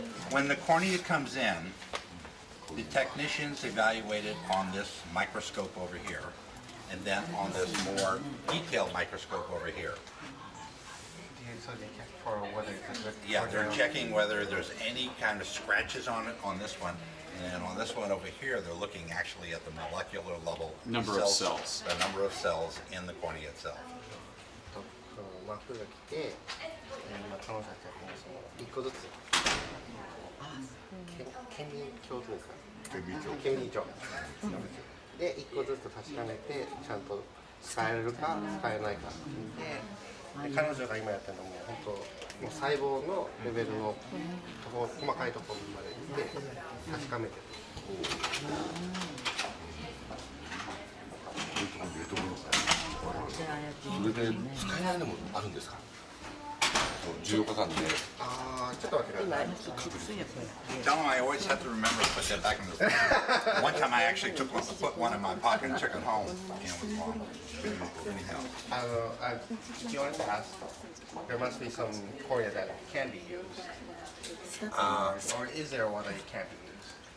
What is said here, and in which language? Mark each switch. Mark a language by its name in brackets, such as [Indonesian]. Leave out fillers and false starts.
[English] When the cornea comes in, the technicians evaluate it on this microscope over here, and then on this more detailed microscope over here. So they check for whether it's a good Yeah, they're checking whether there's any kind of scratches on it on this one. And then on this one over here, they're looking actually at the molecular level. Number of cells. The number of cells in the cornea itself. [Japanese] 膜が来て、今彼女たちはもうその1個ずつ顕微鏡というか顕微鏡で1個ずつ確かめてちゃんと使えるか使えないかで彼女が今やってるのも本当もう細胞のレベルの細かいところまで行って確かめてる。それで使えないのもあるんですか14日間でああ、ちょっと待ってください。 [English] Tell them I always have to remember to put that back in the One time I actually put one in my pocket and took it home, and it was gone. Anyhow. If you want to ask, there must be some cornea that can be used. Or is there one that can't be used?